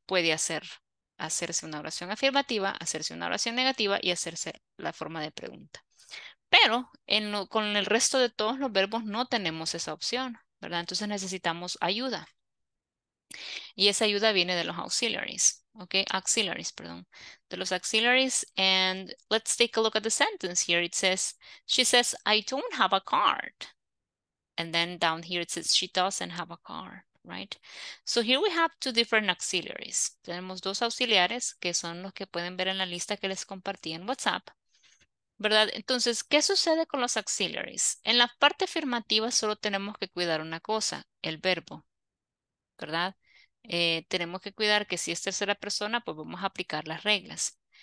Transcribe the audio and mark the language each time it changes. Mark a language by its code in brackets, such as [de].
[es] Puede hacerse una oración afirmativa, hacerse una oración negativa y hacerse la forma de pregunta. Pero con el resto de todos los verbos no tenemos esa opción, ¿verdad? Entonces necesitamos ayuda. Y esa ayuda viene de los auxiliaries, ¿ok? Auxiliaries, perdón. De los auxiliaries. [en] And let's take a look at the sentence here. It says, she says, I don't have a card. And then down here it says, she doesn't have a car. right? So here we have two different auxiliaries. [es] Tenemos dos auxiliares que son los que pueden ver en la lista que les compartí en WhatsApp, ¿verdad? Entonces, ¿qué sucede con los auxiliaries? En la parte afirmativa solo tenemos que cuidar una cosa, el verbo, ¿verdad? Tenemos que cuidar que si es tercera persona, pues vamos a aplicar las reglas.